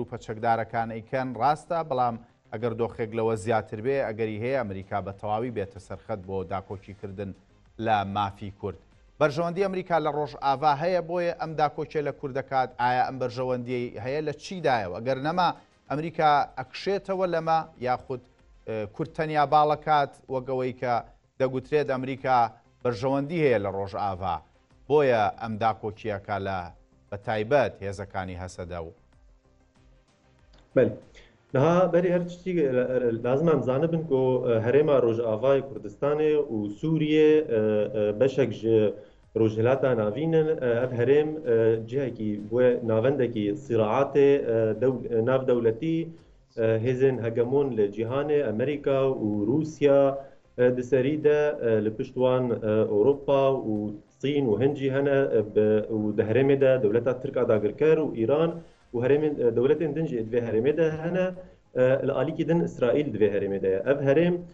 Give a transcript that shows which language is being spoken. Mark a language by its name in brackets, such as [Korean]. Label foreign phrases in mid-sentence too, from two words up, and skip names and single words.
[Central Kurdish] گروپە چەکدارەکان ئەیکەن ڕاستە بەڵام ئەگەر دۆخێک لەوە زیاتر بێ ئەگەری هەیە ئەمریکا بە تەواوی بێتە سەرخەت بۆ داکۆکیکردن لە مافی کورد بەرژەوەندی ئەمریکا لە ڕۆژئاوا هەیە بۆیە ئەم داکۆکیە لە کورد دەکات ئایا ئەم بەرژەوەندی هەیە لە چیدایەوە ئەگەر نەما ئەمریکا ئەکشێتەوە لەمە یاخود کورد تەنیا باڵەکات وەگەوەی کە دەگوترێت ئەمریکا بەرژەوەندی هەیە لە ڕۆژئاوا بۆیە ئەم داکۆکیەکە لە بە تایبەت هێزەکانی هەسەدە و [Kurdish] نها بەری هەرچی لازم ئەم زانبن کۆ هەرێما ڕۆژئاوای کوردستانê û Sûriyê beşek ji rojhilata navînin ev herêm cihekî wê navendekî sîraatê navdewletî hêzên hegemon li cîhanê Amerîka û Rûsya di serî de li pişt wan Ewropa û Çîn û Hind jî hene û di herêmê de dewleta Tirka dagirker û Îran û herêmên dewletên din jî divê herêmê de hene li alîkî din İsraîl divê herêmê de ye ev herêm